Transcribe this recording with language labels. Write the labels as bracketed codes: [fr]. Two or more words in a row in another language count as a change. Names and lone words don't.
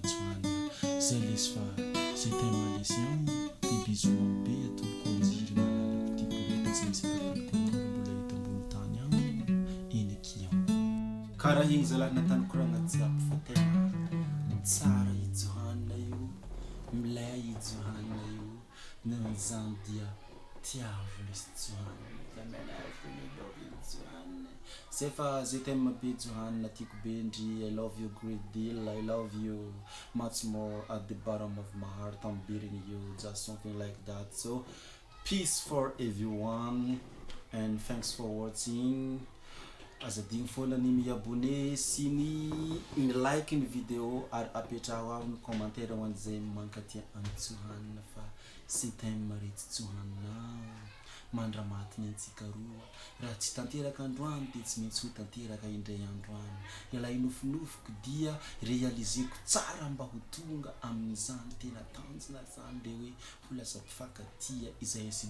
[mg] Johane zay lesy fa zay tena lesy any de bisou be atoloko anjiry malalako tiako loatra tsy misy atakaloko anao raha mbola hita ambony tany any eny akiao karaha igny zalahy nataniko raha agnaty jiaby fa tena tsara i Johane io milay i Johane io na izan dia tiavo lesy Johane zay fa zay tena be Johane tiako be ndry [en] I love you great deal I love you much more at the bottom of my heart I'm beating you just something like that so peace for everyone and thanks for watching [mg] azadigny foana ny miabone sy ny like ny video ary apetraho ao ny commentaire ho an'izay mankatia amin'ny Johane fa sy tena maretsy Johane mandramaty ny antsika roa raha tsy tanteraka androany de tsy maintsy ho tanteraka indray androany ilay nofinofiko dia realizeko tsara mba ho tonga amin'izany tena tanjona zany le hoe ho lasa mpifankatia izay sy